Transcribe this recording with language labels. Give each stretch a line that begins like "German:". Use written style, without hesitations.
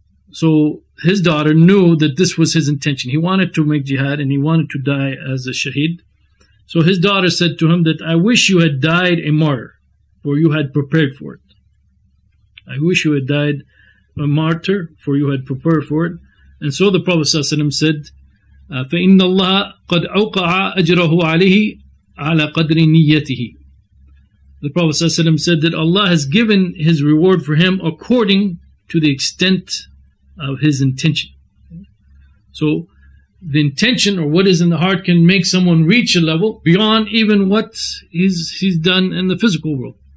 English: So his daughter knew that this was his intention. He wanted to make jihad and he wanted to die as a shaheed. So his daughter said to him that, I wish you had died a martyr, for you had prepared for it. I wish you had died a martyr, for you had prepared for it. And so the Prophet ﷺ said,
Arabic: فَإِنَّ اللَّهَ قَدْ أَوْقَعَ أَجْرَهُ عَلَيْهِ عَلَى قَدْرِ نِيَّتِهِ.
English: The Prophet ﷺ said that Allah has given his reward for him according to the extent of his intention. So the intention, or what is in the heart, can make someone reach a level beyond even what he's done in the physical world.